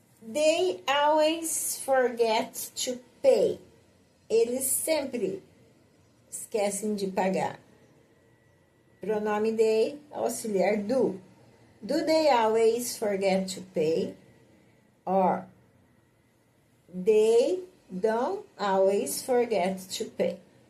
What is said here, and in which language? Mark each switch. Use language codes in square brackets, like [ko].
[en] They always forget to pay. [pt] Eles sempre esquecem de pagar. Pronome they, auxiliar do. [en] Do they always forget to pay? Or they don't always forget to pay.